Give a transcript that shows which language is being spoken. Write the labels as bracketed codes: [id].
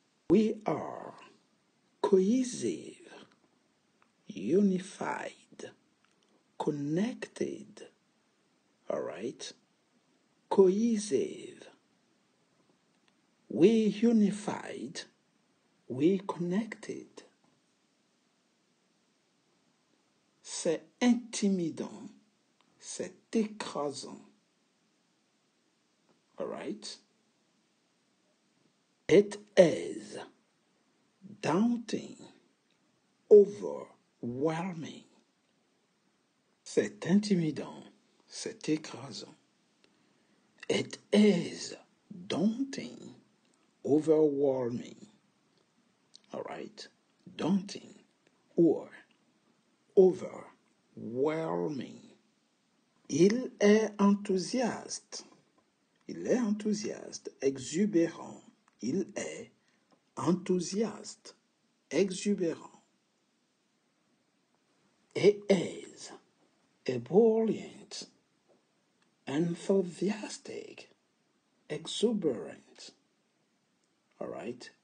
[en] We are cohesive, unified, connected. All right. Cohesive. We unified, we connected. [fr] C'est intimidant, c'est écrasant. [en] All right? It is daunting, overwhelming. [fr] C'est intimidant, c'est écrasant. [en] It is daunting, overwhelming. All right? Daunting or overwhelming. [fr] Il est enthousiaste. Il est enthousiaste, exubérant. Il est enthousiaste, exubérant. [en] It is ebullient, enthusiastic, exuberant. All right?